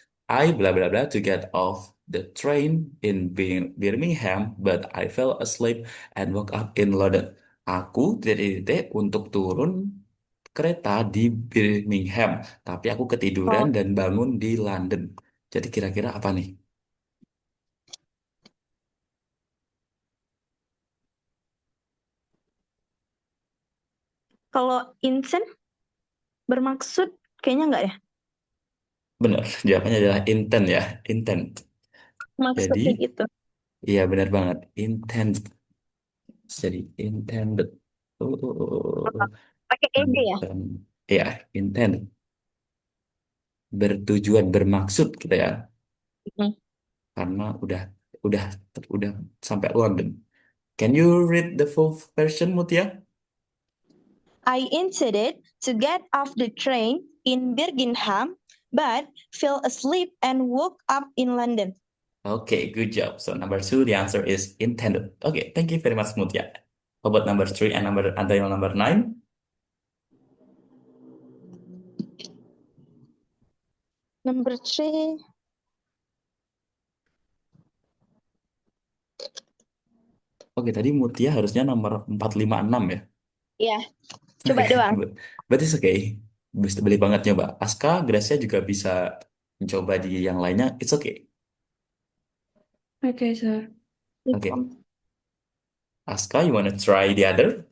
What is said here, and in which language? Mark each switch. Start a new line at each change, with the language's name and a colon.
English: I bla bla bla to get off the train in Birmingham, but I fell asleep and woke up in London.
Indonesian: Aku titik untuk turun kereta di Birmingham, tapi aku ketiduran Oh, dan bangun di London. Jadi kira-kira apa nih? kalau instant bermaksud kayaknya enggak ya. Benar, jawabannya adalah intent ya, intent. Jadi, Maksudnya gitu. iya benar banget, intent. Jadi intended. Oh. Pakai ed ya. Intent. Ya, intent. Bertujuan, bermaksud gitu ya. Hmm. Karena udah udah sampai London.
English: Can you read the full version, Mutia? I intended to get off the train in Birmingham, but fell asleep and woke up in London. Okay, good job. So number two, the answer is intended. Okay, thank you very much, Mutia. How about number three and until number nine? Number three.
Indonesian: Oke, tadi Mutia harusnya nomor 456 ya. Iya, coba Oke, doang. berarti oke. Bisa beli banget nyoba. Aska, Gracia juga bisa mencoba di yang lainnya.
English: It's okay. Okay, sir. Oke, Aska, you wanna try the other?